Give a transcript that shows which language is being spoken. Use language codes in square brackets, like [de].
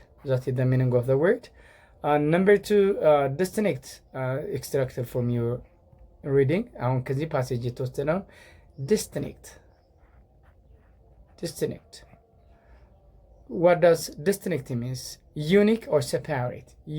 [en] That is the meaning of the word. Number two, distinct, extracted from your reading. [am] አሁን ከዚህ ፓሴጅ የተወሰነው distinct. [en] What does distinct means? Unique or separate?